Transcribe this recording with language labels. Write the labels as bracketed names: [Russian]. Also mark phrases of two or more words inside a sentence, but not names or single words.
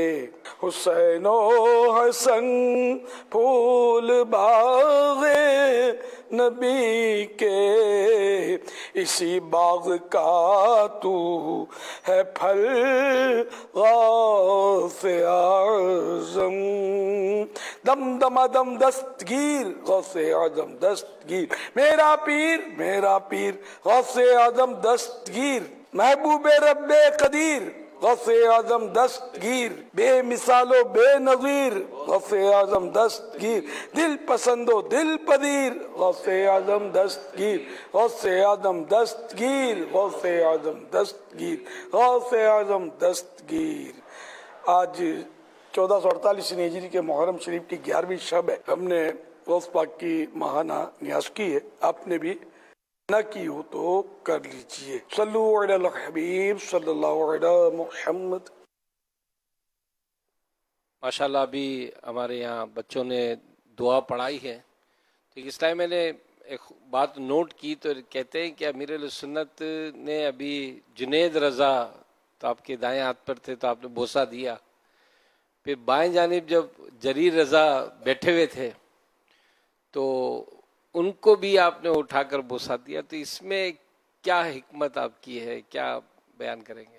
[Urdu] حسین و حسن پھول باغِ نبی کے، اسی باغ کا تو ہے پھل غوثِ اعظم. دم دما دم دستگیر غوثِ اعظم دستگیر، میرا پیر غوثِ اعظم دستگیر، محبوبِ ربِ قدیر غوثِ اعظم دستگیر، بےمثال و بےنظیر غوثِ اعظم دستگیر، دل پسند و دل پذیر غوثِ اعظم دستگیر، غوثِ اعظم دستگیر، غوثِ اعظم دستگیر، غوثِ اعظم دستگیر. آج 1448 ہجری کے محرم شریف کی 11ویں شب ہے. ہم نے غوث پاک کی ماہانہ نیاز کی ہے، آپ نے بھی نہ کی ہو تو کر لیجیے. [Arabic] صلوا على الحبيب صلى الله عليه محمد. [Urdu] ماشاءاللہ ابھی ہمارے یہاں بچوں نے دعا پڑھائی ہے، تو اس ٹائم میں نے ایک بات نوٹ کی، تو کہتے ہیں کہ امیرِ اہلِ سنت نے ابھی جنید رضا تو آپ کے دائیں ہاتھ پر تھے تو آپ نے بوسہ دیا، پھر بائیں جانب جب جریر رضا بیٹھے ہوئے تھے تو ان کو بھی آپ نے اٹھا کر بوسہ دیا، تو اس میں کیا حکمت آپ کی ہے، کیا بیان کریں گے?